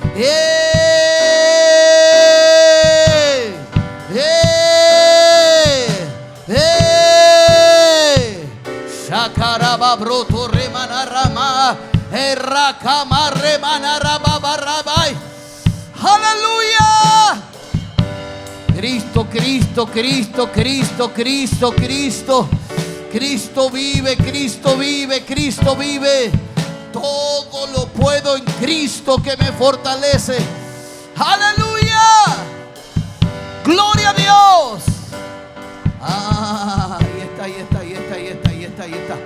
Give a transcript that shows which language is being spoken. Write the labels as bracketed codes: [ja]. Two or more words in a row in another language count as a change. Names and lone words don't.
[es] Shakaraba broto remanarama. Errakama remanarababarabay. Aleluya. Cristo, Cristo, Cristo, Cristo, Cristo, Cristo. Cristo vive, Cristo vive, Cristo vive. Todo lo puedo en Cristo que me fortalece. Aleluya. Gloria a Dios. Ahí está, ahí está, ahí está, ahí está, ahí está, ahí está.